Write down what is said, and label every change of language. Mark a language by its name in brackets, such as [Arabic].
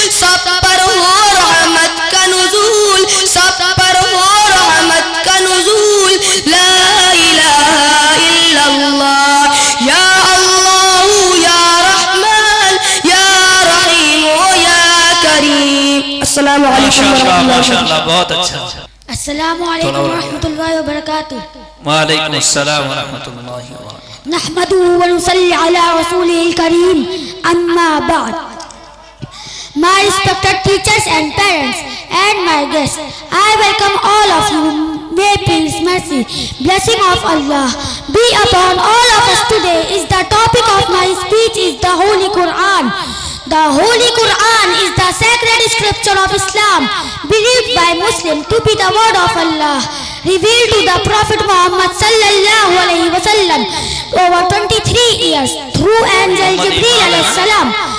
[Urdu] سب پر ہو رحمت کا نزول، سب پر ہو رحمت کا نزول، لا الہ الا اللہ، یا اللہ یا رحمان یا رحیم یا کریم۔ السلام علیکم ورحمۃ اللہ ماشاءاللہ بہت اچھا۔ السلام علیکم ورحمۃ اللہ وبرکاتہ۔ وعلیکم السلام ورحمۃ اللہ وبرکاتہ۔ [Arabic] نحمده ونصلي على رسوله الكريم، أما بعد. [English] My respected teachers and parents and my guests, I welcome all of you. May peace, mercy, blessing of Allah be upon all of us today. Is the topic of my speech is the Holy Quran. The Holy Quran is the sacred scripture of Islam, believed by Muslims to be the word of Allah, revealed to the Prophet Muhammad sallallahu alaihi wasallam over 23 years through angel Jibreel alayhi salam.